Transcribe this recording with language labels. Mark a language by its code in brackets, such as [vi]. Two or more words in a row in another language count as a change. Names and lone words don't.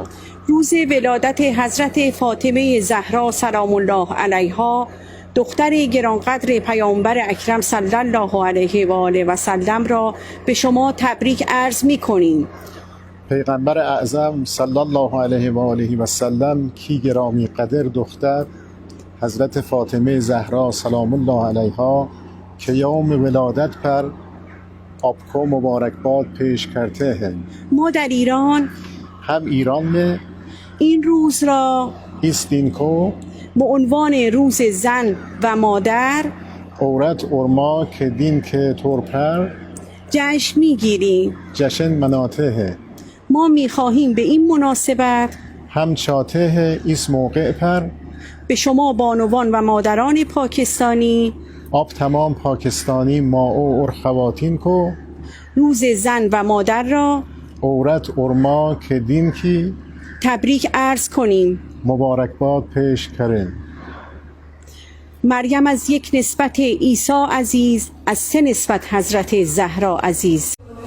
[fa] روز ولادت حضرت فاطمه زهرا [ar] سلام الله علیها، [fa] دختر گرانقدر پیامبر اکرم [ar] صلی الله علیه و آله و سلم [fa] را به شما تبریک عرض می‌کنیم. [ur] پیغمبر اعظم [ar] صلی الله علیه و آله و سلم [ur] کی گرامی قدر دختر حضرت فاطمه زهرا [ar] سلام الله علیها [ur] که یوم ولادت پر آپ کو مبارکباد پیش کرتے ہیں. [fa] ما در ایران [ur] هم ایران میں [fa] این روز را [ur] اس دن کو [fa] به عنوان روز زن و مادر [ur] عورت اور ماں کے دن کے طور پر [fa] جشن میگیریم. [ur] جشن مناتے ہیں. [fa] ما میخواهیم به این مناسبت [ur] ہم چاہتے ہیں اس موقع پر [fa] به شما بانوان و مادران پاکستانی [ur] آپ تمام پاکستانی ماؤں اور خواتین کو [fa] روز زن و مادر را [ur] عورت اور ماں کے دن کی [fa] تبریک عرض کنیم. [ur] مبارکباد پیش کریں. [fa] مریم از یک نسبت عیسی عزیز، از سه نسبت حضرت زهرا عزیز.